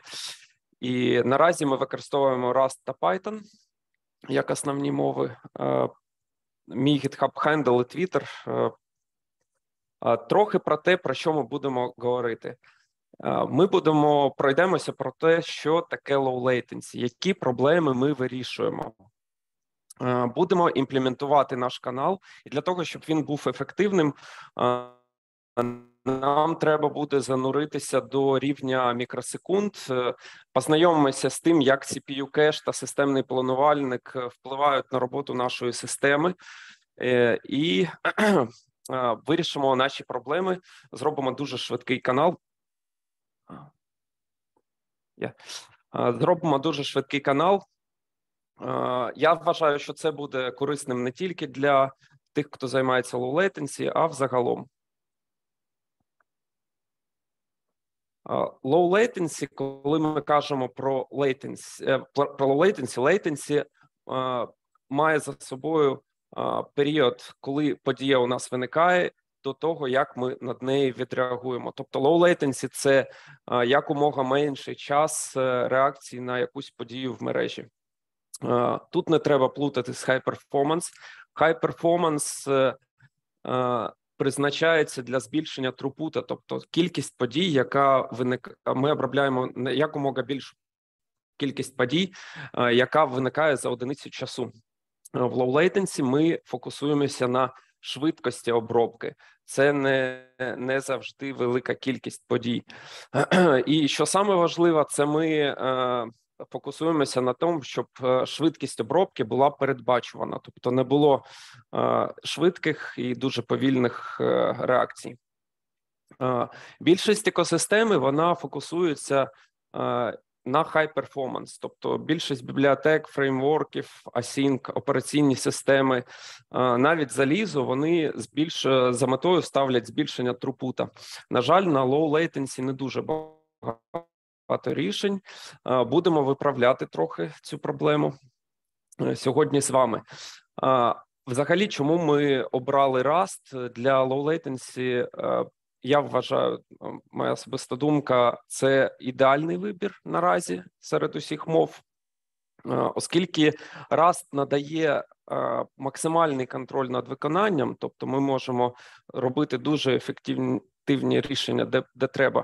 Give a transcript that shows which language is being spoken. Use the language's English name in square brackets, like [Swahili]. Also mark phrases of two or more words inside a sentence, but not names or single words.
[Ukrainian] І наразі ми використовуємо Rust та Python як основні мови. Мій GitHub handle і Twitter. Трохи про те, про що ми будемо говорити. Ми пройдемося про те, що таке [English] low latency, [Ukrainian] які проблеми ми вирішуємо. Будемо імплементувати наш канал, і для того, щоб він був ефективним, нам треба буде зануритися до рівня мікросекунд, познайомимося з тим, як CPU-кеш та системний планувальник впливають на роботу нашої системи, і вирішимо наші проблеми, зробимо дуже швидкий канал. Я вважаю, що це буде корисним не тільки для тих, хто займається [English] low latency, [Ukrainian] а взагалом. [English] Low latency, [Ukrainian] коли ми кажемо про latency має за собою період, коли подія у нас виникає, до того, як ми над нею відреагуємо. Тобто [English] low latency – [Ukrainian] це якомога менший час реакції на якусь подію в мережі. Тут не треба плутати з [English] high performance. High performance [Ukrainian] призначається для збільшення трупута, тобто кількість подій, ми обробляємо якомога більшу кількість подій, яка виникає за одиницю часу. В [English] low latency [Ukrainian] ми фокусуємося на швидкості обробки. Це не завжди велика кількість подій. І що саме важливо, це ми фокусуємося на тому, щоб швидкість обробки була передбачувана, тобто не було швидких і дуже повільних реакцій. Більшість екосистеми, вона фокусується на [English] high performance, [Ukrainian] тобто більшість бібліотек, фреймворків, async, операційні системи, навіть залізо, вони за метою ставлять збільшення трупута. На жаль, на [English] low latency [Ukrainian] не дуже багато рішень. Будемо виправляти трохи цю проблему сьогодні з вами. Взагалі, чому ми обрали Rust для [English] low latency? [Ukrainian] Я вважаю, моя особиста думка, це ідеальний вибір наразі серед усіх мов, оскільки Rust надає максимальний контроль над виконанням, тобто ми можемо робити дуже ефективні рішення, де треба.